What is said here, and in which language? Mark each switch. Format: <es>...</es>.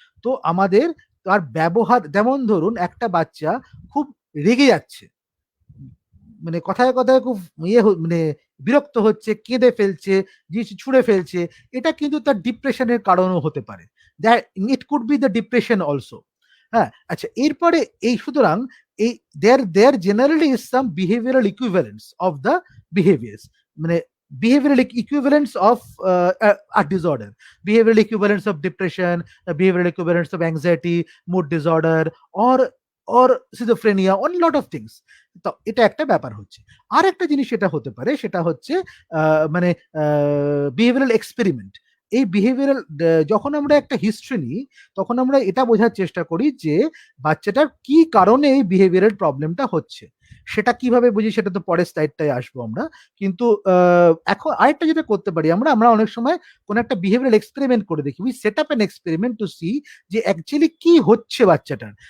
<bn>তো আমাদের তার ব্যবহার, যেমন ধরুন একটা বাচ্চা খুব রেগে যাচ্ছে, মানে কথায় কথায় খুব মানে বিরক্ত হচ্ছে, কেঁদে ফেলছে, জিনিস ছুঁড়ে ফেলছে, এটা কিন্তু তার ডিপ্রেশনের কারণও হতে পারে।</bn> <en>It could be the depression also.</en> <bn>হ্যাঁ, আচ্ছা, এরপরে সুতরাং এই</bn> <en>There generally is some behavioural equivalence of the behaviours, মানে behavioral equivalence of a disorder, behavioral equivalence of depression, behavioral equivalence of anxiety, mood disorder, or schizophrenia, on lot of things.</en> <bn>তো এটা একটা ব্যাপার হচ্ছে। আর একটা জিনিস সেটা হতে পারে, সেটা হচ্ছে মানে বিহেভিয়ারাল এক্সপেরিমেন্ট। এই বিহেভিয়ারাল, যখন আমরা একটা হিস্ট্রি নিই, তখন আমরা এটা বোঝার চেষ্টা করি যে বাচ্চাটার কি কারণে এই বিহেভিয়ারাল প্রবলেমটা হচ্ছে। সেটা কিভাবে বুঝি সেটা তো পরের স্লাইডটায় আসবো আমরা। কিন্তু এখন আরেকটা যেটা করতে পারি আমরা, আমরা অনেক সময় কোনো একটা বিহেভিয়ারাল এক্সপেরিমেন্ট করে দেখি,</bn> <en>we set up an experiment to see</en> <bn>যে অ্যাকচুয়ালি কি হচ্ছে বাচ্চাটার।</bn>